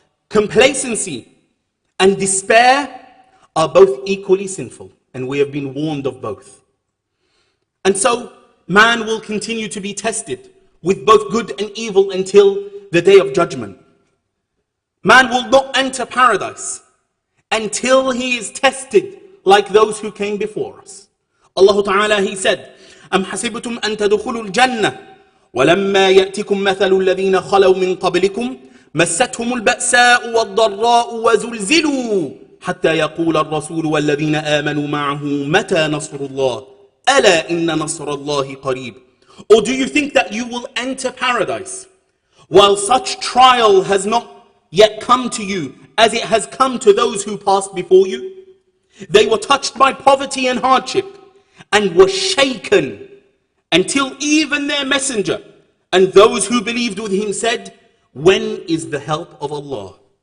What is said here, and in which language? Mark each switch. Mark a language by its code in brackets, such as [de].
[en] Complacency and despair are both equally sinful, and we have been warned of both. And so man will continue to be tested with both good and evil until the day of judgment. Man will not enter paradise until he is tested like those who came before us. Allah Ta'ala, He said, [ar] أَمْ حَسِبْتُمْ أَن تَدْخُلُوا الْجَنَّةِ وَلَمَّا يَأْتِكُمْ مَثَلُ الَّذِينَ خَلَوْا مِنْ قَبْلِكُمْ مَسَّتْهُمُ الْبَأْسَاءُ وَالضَّرَّاءُ وَزُلْزِلُوا حَتَّى يَقُولَ الرَّسُولُ وَالَّذِينَ آمَنُوا مَعَهُ مَتَى نَصْرُ اللَّهِ أَلَا إِنَّ نَصْرَ اللَّهِ قَرِيبٌ. [en] Or do you think that you will enter paradise while such trial has not yet come to you as it has come to those who passed before you? They were touched by poverty and hardship and were shaken until even their messenger and those who believed with him said, when is the help of Allah?